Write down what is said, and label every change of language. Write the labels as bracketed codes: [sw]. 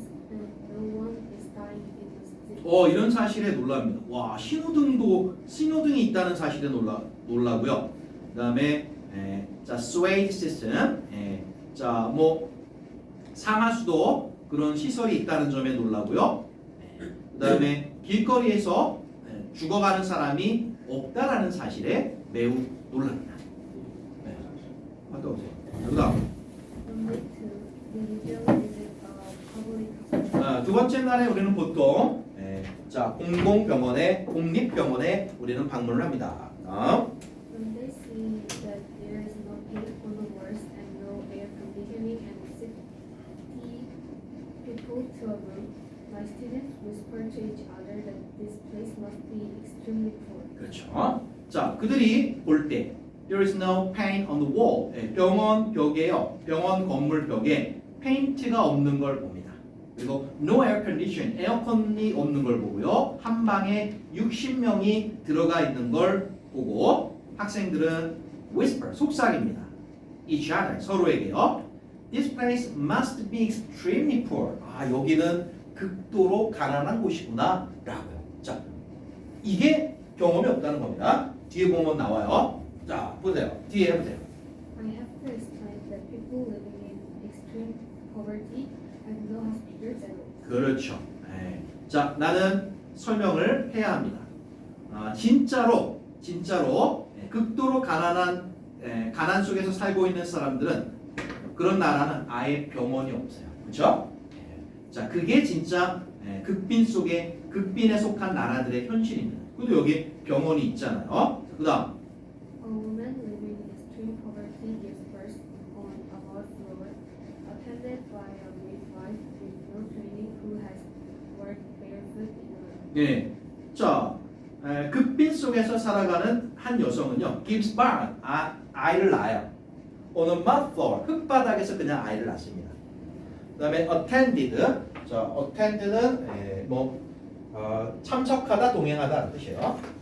[en] and no one is dying in the city. [ko] 이런 사실에 놀랍니다. 와, 신호등이 있다는 사실에 놀라고요. 그다음에 자, swage system. 자, 뭐 상하수도 그런 시설이 있다는 점에 놀라고요. 그다음에 길거리에서 죽어가는 사람이 없다라는 사실에 매우 놀랍니다. 갔다 오세요. 그다음 [en] Number two, we usually visit a public hospital. [ko] 두 번째 날에 우리는 보통 자, 공립병원에 우리는 방문을 합니다. [en] When they see that there is no paint on the walls and no air conditioning and 60 people to a room, my students whisper whisper to each other that this place must be extremely poor. [ko] 그렇죠. 자, 그들이 볼 때 [en] There is no paint on the wall. [ko] 병원 벽에요. 병원 건물 벽에 페인트가 없는 걸 봅니다. 그리고 [en] no air condition, [ko] 에어컨이 없는 걸 보고요. 한 방에 60명이 들어가 있는 걸 보고 학생들은 whisper, 속삭입니다. [en] each other, [ko] 서로에게요. [en] This place must be extremely poor. [ko] 아, 여기는 극도로 가난한 곳이구나 라고요. 자, 이게 경험이 없다는 겁니다. 뒤에 보면 나와요. 자, 보세요. 뒤에 해보세요. [en] I have to explain that people living in extreme poverty have no hospitals at all. [ko] 그렇죠. 네. 자, 나는 설명을 해야 합니다. 진짜로 극도로 가난 속에서 살고 있는 사람들은 그런 나라는 아예 병원이 없어요. 그렇죠? 자, 그게 진짜 극빈에 속한 나라들의 현실입니다. 그리고 여기 병원이 있잖아요. 그다음 [en] A woman living in extreme poverty gives birth on a mud floor, attended by a midwife with no training who has worked barefoot in her. [ko] 예. 자, 극빈 속에서 살아가는 한 여성은요, [en] gives birth, [ko] 아이를 낳아요. [en] on a mud floor, [ko] 흙바닥에서 그냥 아이를 낳습니다. 그다음에 attended, 자, attended는 참석하다, 동행하다는 뜻이에요.